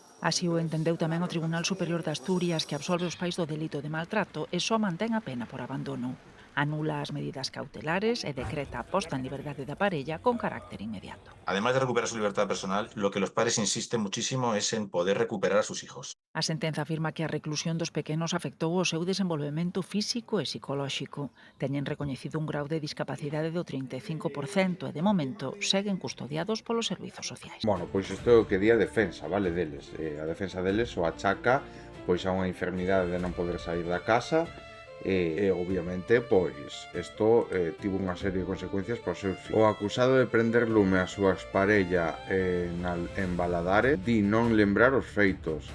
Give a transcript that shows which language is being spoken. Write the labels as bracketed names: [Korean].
[Galician] Así o entendeu tamén o Tribunal Superior de Asturias, que absolve os pais do delito de maltrato e só mantén a pena por abandono. Anula as medidas cautelares e decreta a posta en liberdade da parella con carácter inmediato. [Spanish] Además de recuperar su libertad personal, lo que los padres insisten muchísimo es en poder recuperar a sus hijos. [Galician] A sentenza afirma que a reclusión dos pequenos afectou o seu desenvolvemento físico e psicolóxico. Teñen recoñecido un grau de discapacidade do 35% e, de momento, seguen custodiados polos servizos sociais. Bueno, pois isto é o que di a defensa, vale, deles. A defensa deles o achaca pois a unha enfermidade de non poder sair da casa e obviamente, pois, isto tivo unha serie de consecuencias para os seus fillos. O acusado de prender lume a súa exparella en Valadares di non lembrar os feitos.